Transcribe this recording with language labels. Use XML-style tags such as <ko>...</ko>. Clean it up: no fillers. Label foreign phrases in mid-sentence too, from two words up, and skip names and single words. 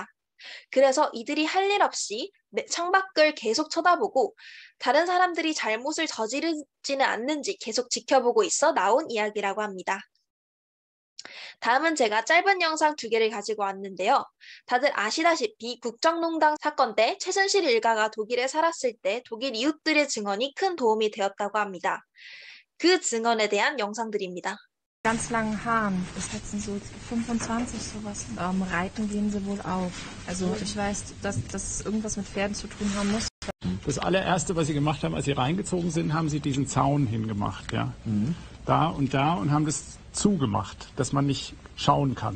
<ko>그래서 이들이 할 일 없이 창밖을 계속 쳐다보고 다른 사람들이 잘못을 저지르지는 않는지 계속 지켜보고 있어 나온 이야기라고 합니다. 다음은 제가 짧은 영상 2개를 가지고 왔는데요. 다들 아시다시피 국정농단 사건 때 최순실 일가가 독일에 살았을 때 독일 이웃들의 증언이 큰 도움이 되었다고 합니다. 그 증언에 대한 영상들입니다.</ko> <de>Ganz langen Haaren. Das hat sie so 25 sowas. Reiten gehen sie wohl auch. Also ich weiß, dass das irgendwas mit Pferden zu tun haben muss. Das allererste, was sie gemacht haben, als sie reingezogen sind, haben sie diesen Zaun hingemacht, ja. Da und haben das zugemacht, dass man nicht schauen kann.</de>